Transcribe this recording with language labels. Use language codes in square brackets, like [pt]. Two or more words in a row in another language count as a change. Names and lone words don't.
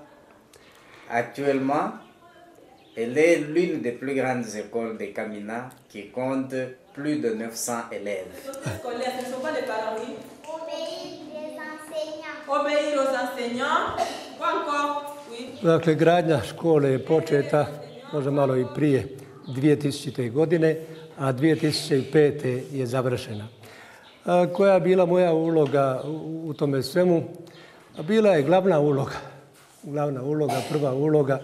[fr] Actuellement, elle est l'une des plus grandes écoles de Kamina qui compte plus de 900 élèves. Scolaires, ce ne sont pas les parents, oui. Obéir aux enseignants. Quoi encore? Oui. [hr] Dakle, gradnja škole je početa, možda malo i prije 2000. godine, a 2005. je završena. Koja je bila moja uloga u tome svemu? Bila je glavna uloga, prva uloga.